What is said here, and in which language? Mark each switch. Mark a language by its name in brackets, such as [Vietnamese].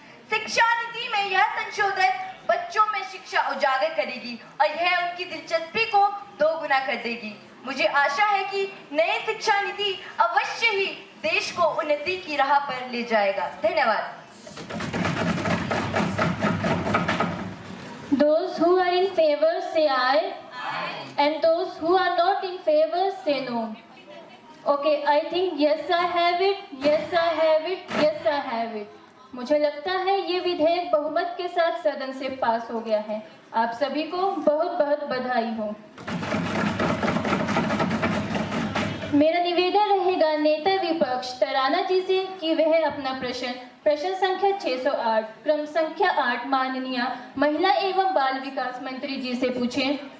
[Hindi] शिक्षा नीति में यह संशोधन बच्चों में शिक्षा उजागर करेगी और यह उनकी दिलचस्पी को दोगुना कर देगी। मुझे आशा है कि नई शिक्षा नीति अवश्य ही देश को उन्नति की राह पर ले जाएगा। धन्यवाद। [English] Those who are in favor say aye. And those who are not in favor say no. Okay, I think yes I have it, yes I have it, yes I have it. [Hindi] मुझे लगता है ये विधेयक बहुमत के साथ सदन से पास हो गया है। आप सभी को बहुत बहुत बधाई हो। मेरा निवेदन रहेगा नेता विपक्ष तराना जी से कि वह अपना प्रश्न संख्या 608 क्रम संख्या 8 माननीय महिला एवं बाल विकास मंत्री जी से पूछें।